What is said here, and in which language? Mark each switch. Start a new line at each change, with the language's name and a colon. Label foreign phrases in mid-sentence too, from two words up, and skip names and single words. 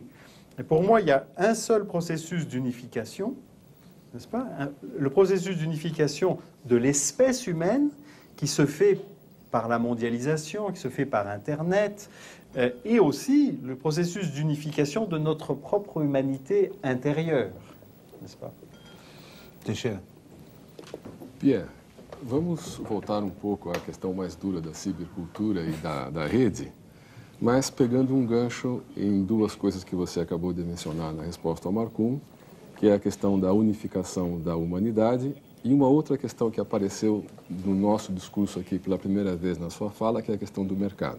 French: Et pour moi, il y a un seul processus d'unification, n'est-ce pas, le processus d'unification de l'espèce humaine qui se fait par la mondialisation, qui se fait par Internet, et aussi le processus d'unification de notre propre humanité intérieure, n'est-ce pas?
Portuguese: Teixeira. Pierre, vamos voltar pouco à questão mais dura da cibercultura e da rede, mas pegando gancho em duas coisas que você acabou de mencionar na resposta ao Marcum, que é a questão da unificação da humanidade, e uma outra questão que apareceu no nosso discurso aqui pela primeira vez na sua fala, que é a questão do mercado.